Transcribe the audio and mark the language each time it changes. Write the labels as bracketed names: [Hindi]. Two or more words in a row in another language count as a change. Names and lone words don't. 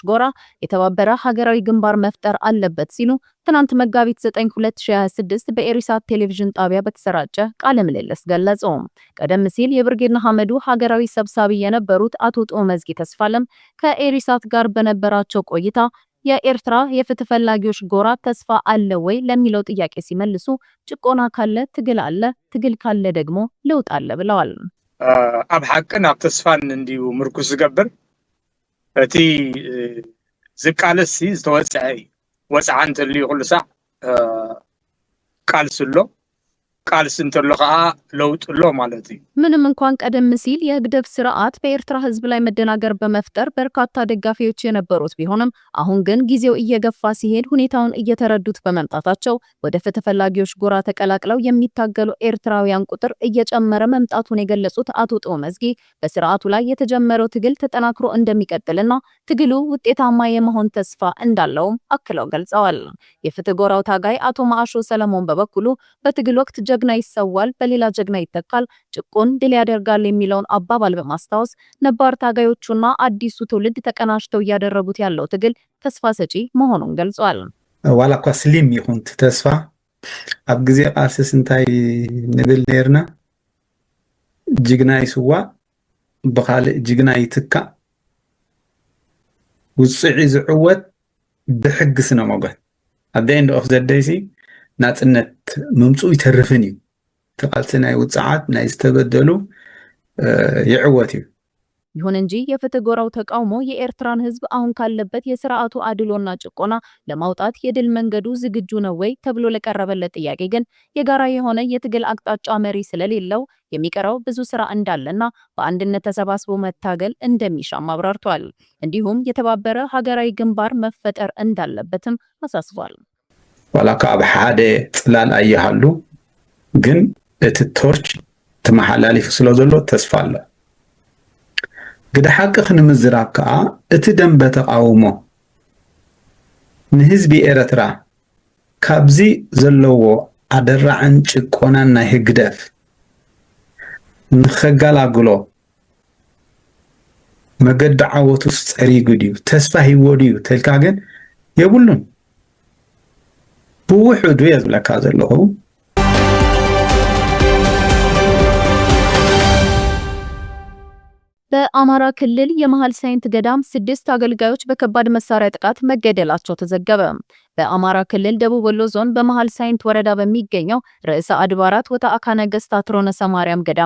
[Amharic] ጎራ የተባበረ ሀገራዊ ግንባር መፍጠር አለበት ሲሉ ትናንት መጋቢት 9 2026 በኤሪሳት ቴሌቪዥን ጣቢያ በተሰራጨ ቃለ ምልልስ ገለጹ። ቀደም ሲል የብርጌድ ንሓመዱ ሀገራዊ ሰብሳቢ የነበሩት አቶ ጥዑም መዝጊ ተስፋለም ከኤሪሳት ጋር በነበራቸው ቆይታ የኤርትራ የፍትህ ፈላጊዎች ጎራ ተስፋ አለ ወይ ለሚለው ጥያቄ ሲመልሱ ጭቆና ካለ ትግል አለ፣ ትግል ካለ ደግሞ ለውጥ አለ ብለዋል። [Tigrinya] ኣብ ሓቅን ኣብ ተስፋን እንዲሁ ምርኩስ ዝገብር እቲ ዝቃለሲ ዝተወፅዐ ወፅዓ እንተልዩ ኩሉ ሳዕ ቃልስሎ ቃልስ እንተሎ ከዓ ለውጥ ሎ ማለት እዩ። [Amharic] ምንም እንኳን ቀደም ሲል የህግደፍ ስርዓት በኤርትራ ህዝብ ላይ መደናገር በመፍጠር በርካታ ደጋፊዎች የነበሩት ቢሆንም አሁን ግን ጊዜው እየገፋ ሲሄድ ሁኔታውን እየተረዱት በመምጣታቸው ወደ ፍትህ ፈላጊዎች ጎራ ተቀላቅለው የሚታገሉ ኤርትራውያን ቁጥር እየጨመረ መምጣቱን የገለጹት አቶ ጥዑም መዝጊ በስርዓቱ ላይ የተጀመረው ትግል ተጠናክሮ እንደሚቀጥልና ትግሉ ውጤታማ የመሆን ተስፋ እንዳለውም አክለው ገልጸዋል። የፍትህ ጎራው ታጋይ አቶ ማአሾ ሰለሞን በበኩሉ በትግል ወቅት ጀግና ይሰዋል፣ በሌላ ጀግና ይተካል፣ ጭቁን ድል ያደርጋል የሚለውን አባባል በማስታወስ ነባር ታጋዮቹና አዲሱ ትውልድ ተቀናጅተው እያደረጉት ያለው ትግል ተስፋ ሰጪ መሆኑን ገልጿል። [Tigrinya] ዋላ እኳ ስሊም ይኹን ተስፋ ኣብ ግዜ ቃልሲ እንታይ ንብል ነርና ጅግና ይስዋ ብኻልእ ጅግና ይትካእ ውፅዒ ዝዕወት ብሕግስ ነመጎት ኣብ [English] the end of the day [Tigrinya] ናጽነት መምጽኡ ይተርፍን እዩ ተቃልሲ ናይ ውጽዓት ናይ ዝተበደሉ ይዕወት እዩ። [Amharic] ይሁን እንጂ የፍትህ ጎራው ተቃውሞ የኤርትራን ህዝብ አሁን ካለበት የስርዓቱ አድሎና ጭቆና ለማውጣት የድል መንገዱ ዝግጁ ነው ወይ ተብሎ ለቀረበለት ጥያቄ ግን የጋራ የሆነ የትግል አቅጣጫ መሪ ስለሌለው የሚቀረው ብዙ ስራ እንዳለና በአንድነት ተሰባስቦ መታገል እንደሚሻም አብራርቷል። እንዲሁም የተባበረ ሀገራዊ ግንባር መፈጠር እንዳለበትም አሳስቧል። [Tigrinya] ዋላ ካብ ሓደ ጽላል ኣይሃሉ ግን እቲ ቶርች ተመሓላሊፉ ስለዘሎ ተስፋ ኣሎ። ግደ ሓቂ ክንምዝራብ ከዓ እቲ ደንበ ተቃውሞ ንህዝቢ ኤርትራ ካብዚ ዘለዎ ኣደራዕን ጭቆናን ናይ ህግደፍ ንኸጋላግሎ መገዲ ዓወቱስ ፀሪጉ ድዩ ተስፋ ሂዎ ድዩ ተልካ ግን የብሉን ብውሕዱ የዝብለካ ዘለኹ። [Amharic] በአማራ ክልል የመሃል ሳይንት ገዳም 6 አገልጋዮች በከባድ መሳሪያ ጥቃት መገደላቸው ተዘገበ። በአማራ ክልል ደቡብ ወሎ ዞን በመሃል ሳይንት ወረዳ በሚገኘው ርዕሰ አድባራት ወተአካ ነገሥት አትሮነሰ ማርያም ገዳም